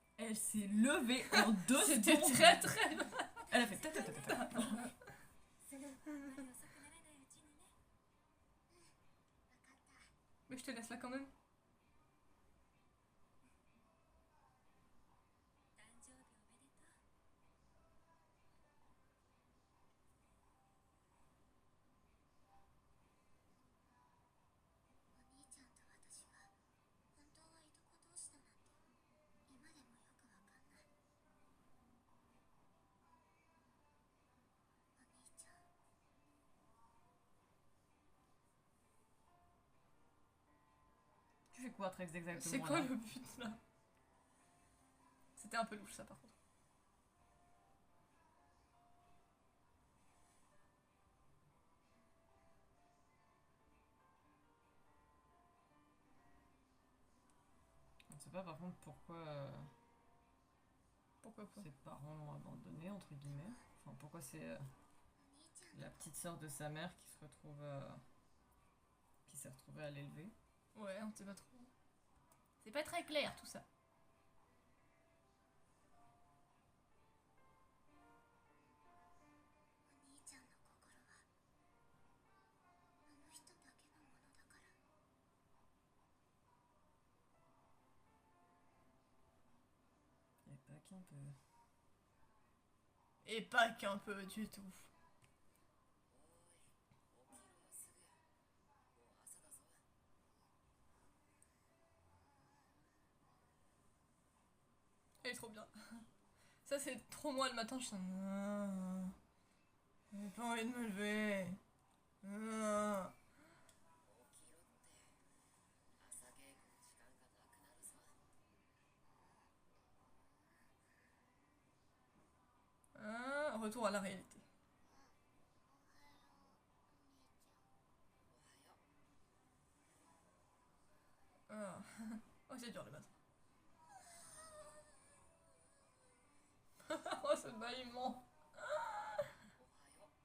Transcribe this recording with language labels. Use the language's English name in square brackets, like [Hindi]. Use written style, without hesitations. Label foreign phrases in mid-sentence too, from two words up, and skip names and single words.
[French] Elle s'est levée en 2 C'était secondes. très très long. Elle a fait ta ta ta ta ta. [Japanese] すぐあまり遅くならないうちにね。 [French] Mais je te laisse là quand même. [Japanese] 誕生日おめでとう。お兄ちゃんと私が本当はいとこ同士だなんて今でもよくわかんない。お兄ちゃん [French] Tu fais quoi très exactement C'est quoi là le but là? C'était un peu louche ça par contre. On ne sait pas par contre pourquoi Pourquoi pas? ses parents l'ont abandonné entre guillemets. Enfin pourquoi c'est [Japanese] お兄ちゃん [French] la petite sœur de sa mère qui se retrouve qui s'est retrouvée à l'élever. Ouais, on sait pas trop. C'est pas très clair tout ça. [Japanese] お兄ちゃんの心はあの人だけのものだから。 [French] Et pas qu'un peu. Et pas qu'un peu du tout. [Japanese] おい、起きろよすぐ。もう朝だぞ。 [French] Elle est trop bien. Ça c'est trop moi le matin, je suis en... J'ai pas envie de me lever. [Japanese] 起きろって。朝稽古の時間がなくなるぞ。 [French] Retour à la réalité. [Japanese] おはよう。 [French] Oh, c'est dur le matin. Oh, ce bâillement. [Japanese] おはよう。